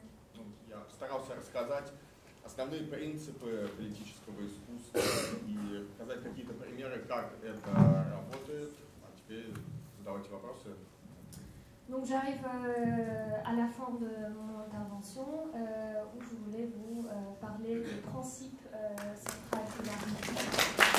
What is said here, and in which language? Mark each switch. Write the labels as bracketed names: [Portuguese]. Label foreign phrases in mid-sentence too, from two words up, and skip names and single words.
[Russian] Я старался рассказать основные принципы политического искусства и показать какие-то примеры, как это работает. А теперь задавайте вопросы. [French] Donc j'arrive à la fin de mon intervention où je voulais vous parler des principes centraux de l'art politique.